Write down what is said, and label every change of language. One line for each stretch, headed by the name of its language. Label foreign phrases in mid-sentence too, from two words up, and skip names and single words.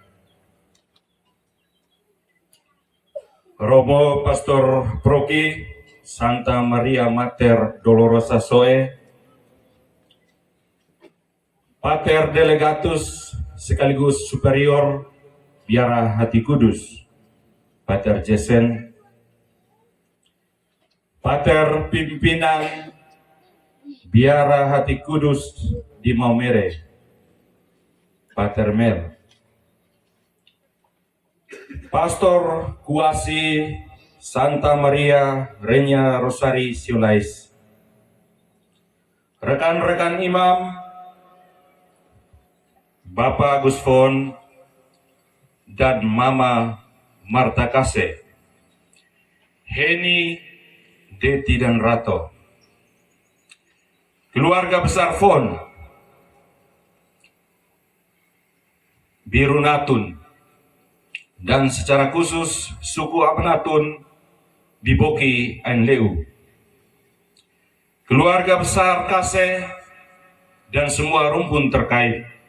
Indonesian: Romo Pastor Proki Santa Maria Mater Dolorosa Zoe, Pater Delegatus sekaligus Superior Biara Hati Kudus, Pater Jesen, Pater Pimpinan Biara Hati Kudus di Maumere, Pater Mel, Pastor Kuasi Santa Maria Renya Rosari Siulais, rekan-rekan imam, Bapak Agus Fon, dan Mama Marta Kase, Heni, Deti dan Rato, keluarga besar Fon, Biru Natun, dan secara khusus suku Apnatun di Boki Ainleu, keluarga besar Kase, dan semua rumpun terkait,